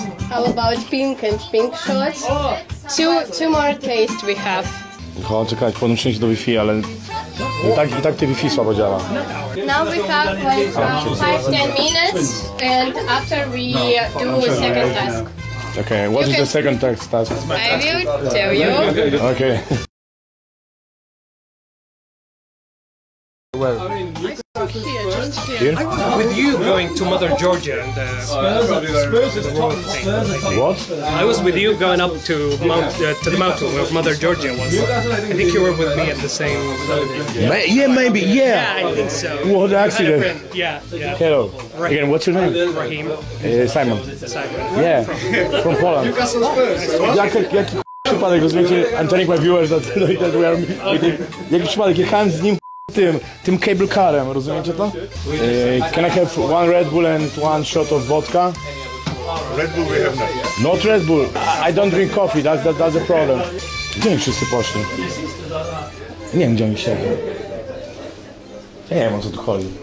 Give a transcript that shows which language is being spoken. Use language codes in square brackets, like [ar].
[en] How about pink and pink shots? Two more tastes we have. [pl] Czekaj, podłączyłem się do Wi-Fi, ale i tak te Wi-Fi słabo działa. [en] Now we have like 5-10 minutes and after we do a second task. Okay, what is the second task? I will tell you. Okay. Well, here? With you going to Mother Georgia and the road thing. What? I was with you going up to the mountain where Mother Georgia was. I think you were with me at the same. Yeah, maybe. Yeah, I think so. What accident? Yeah. Hello. Again, what's your name? Raheem. Simon. Simon. Yeah, from Poland. [pl] Jaki przypadek, rozumiecie? [en] I'm telling my viewers that we are... [pl] Jaki przypadek, jechałem z nim tym cable carem, rozumiecie to? [en] Can I have one Red Bull and one shot of vodka? Red Bull we have not. Not Red Bull. I don't drink coffee, that's the problem. [pl] Gdzie oni wszyscy poszli? Nie wiem, gdzie oni siedzą. Ja nie wiem, o co tu chodzi.